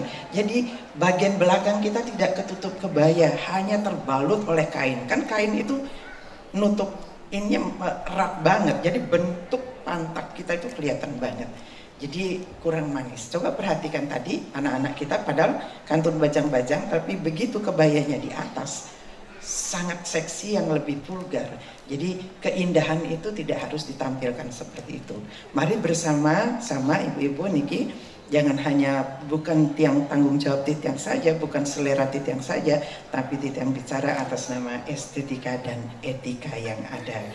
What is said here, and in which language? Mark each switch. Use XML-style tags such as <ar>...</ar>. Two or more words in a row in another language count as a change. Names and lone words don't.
<id>Jadi bagian belakang kita tidak ketutup kebaya, hanya terbalut oleh kain. Kan kain itu nutup ini erat banget. Jadi bentuk pantat kita itu kelihatan banget. Jadi kurang manis. Coba perhatikan tadi anak-anak kita padahal</id> <ban>kantun bajang-bajang,</ban> <id>tapi begitu kebayanya di atas sangat seksi yang lebih vulgar. Jadi keindahan itu tidak harus ditampilkan seperti itu. Mari bersama sama ibu-ibu niki, jangan hanya bukan tiang tanggung jawab titiang saja, bukan selera titiang saja, tapi titiang bicara atas nama estetika dan etika yang ada.</id>